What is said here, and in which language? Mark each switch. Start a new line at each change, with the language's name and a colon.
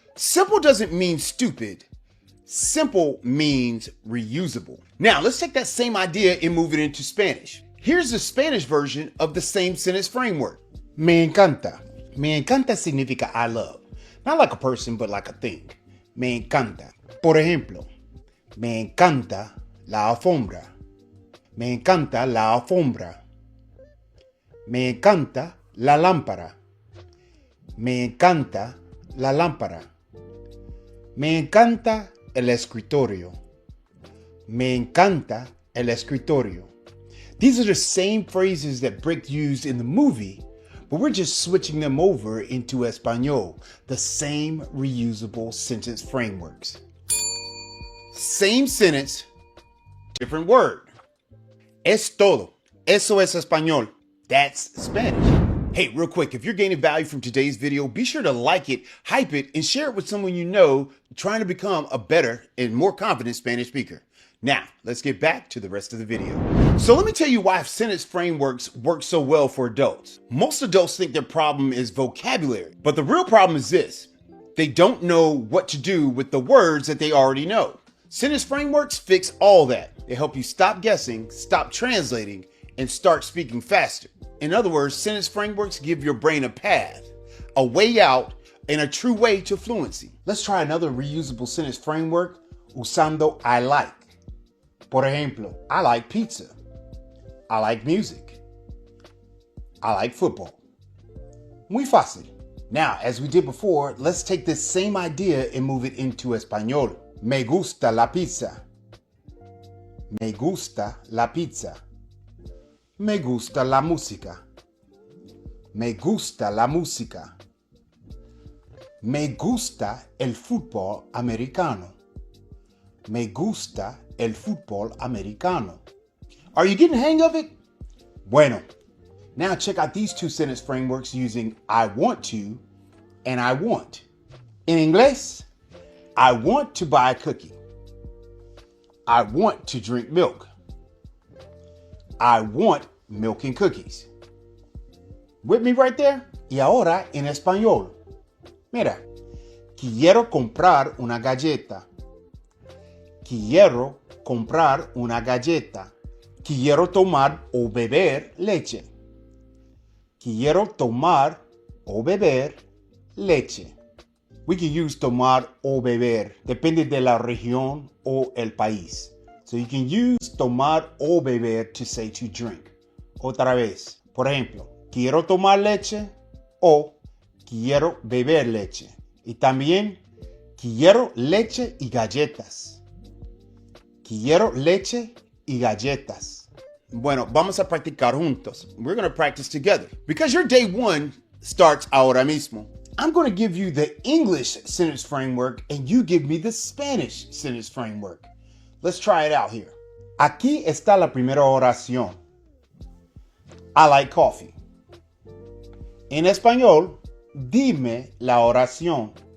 English: Simple doesn't mean stupid. Simple means reusable. Now, let's take that same idea and move it into Spanish. Here's the Spanish version of the same sentence framework.
Spanish: Me encanta. Me encanta significa
English: I love. Not like a person, but like a thing.
Spanish: Me encanta. Por ejemplo, me encanta la alfombra. Me encanta la alfombra. Me encanta la lámpara. Me encanta la lámpara. Me encanta el escritorio. Me encanta el escritorio.
English: These are the same phrases that Brick used in the movie, but we're just switching them over into Espanol, the same reusable sentence frameworks. Same sentence, different word.
Spanish: Es todo. Eso es español.
English: That's Spanish. Hey, real quick, if you're gaining value from today's video, be sure to like it, hype it, and share it with someone you know trying to become a better and more confident Spanish speaker. Now, let's get back to the rest of the video. So let me tell you why sentence frameworks work so well for adults. Most adults think their problem is vocabulary, but the real problem is this. They don't know what to do with the words that they already know. Sentence frameworks fix all that. They help you stop guessing, stop translating, and start speaking faster. In other words, sentence frameworks give your brain a path, a way out, and a true way to fluency. Let's try another reusable sentence framework
Spanish: usando
English: I like.
Spanish: Por ejemplo,
English: I like pizza. I like music. I like football.
Spanish: Muy fácil.
English: Now, as we did before, let's take this same idea and move it into Espanol.
Spanish: Me gusta la pizza. Me gusta la pizza. Me gusta la música. Me gusta la música. Me gusta el fútbol americano. Me gusta el fútbol americano.
English: Are you getting the hang of it?
Spanish: Bueno.
English: Now check out these two sentence frameworks using I want to and I want. In English, I want to buy a cookie. I want to drink milk. I want milk and cookies. With me right there?
Spanish: Y ahora en español. Mira, quiero comprar una galleta. Quiero comprar una galleta. Quiero tomar o beber leche. Quiero tomar o beber leche.
English: We can use
Spanish: tomar o beber. Depende de la región o el país.
English: So you can use
Spanish: tomar o beber
English: to say to drink.
Spanish: Otra vez. Por ejemplo, quiero tomar leche o quiero beber leche. Y también quiero leche y galletas. Quiero leche y galletas. Bueno, vamos a practicar juntos.
English: We're going to practice together. Because your day one starts
Spanish: ahora mismo,
English: I'm going to give you the English sentence framework and you give me the Spanish sentence framework. Let's try it out here.
Spanish: Aquí está la primera oración.
English: I like coffee.
Spanish: En español, dime la oración.